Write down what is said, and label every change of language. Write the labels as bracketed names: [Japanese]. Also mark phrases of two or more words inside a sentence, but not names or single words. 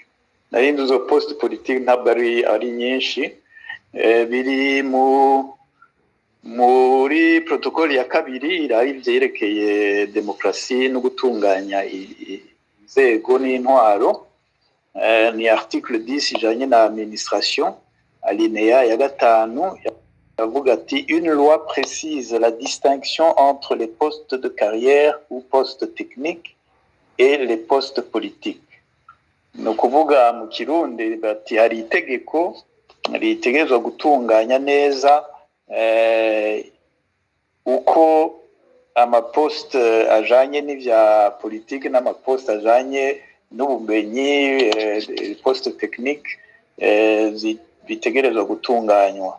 [Rundi] Narindi zo post politique ntabwo ari nyinshi, biri muri protokoli ya kabiri irayi vyerekeye demokrasi no gutunganya inzego n'intwaro. ni article 10 ijanye na administration alinéa ya 5 yavuga ati [French] une loi précise la distinction entre les postes de carrière ou postes techniques et les postes politiques. [Rundi] No kuvuga mu Kirundi bati hari itegeko ritegerezwa gutunganya neza uko amaposte ajanye n'ivya politique n'amaposte ajanye n'ubumenyi [French] poste technique [Rundi] bitegerezwa gutunganywa.